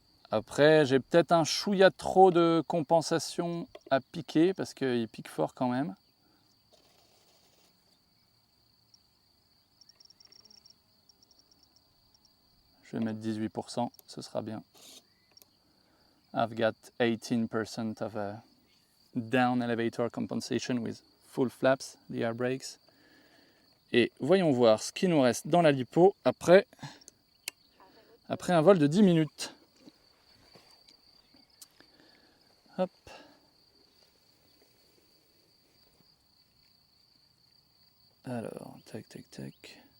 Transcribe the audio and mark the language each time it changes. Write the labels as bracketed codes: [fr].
[fr] Après, j'ai peut-être un chouïa trop de compensation à piquer, parce qu'il pique fort quand même. Je vais mettre 18%, ce sera bien. [en] I've got 18% of a down elevator compensation with full flaps, the air brakes. [fr] Et voyons voir ce qui nous reste dans la lipo après un vol de 10 minutes. Hop. Alors, tac, tac, tac.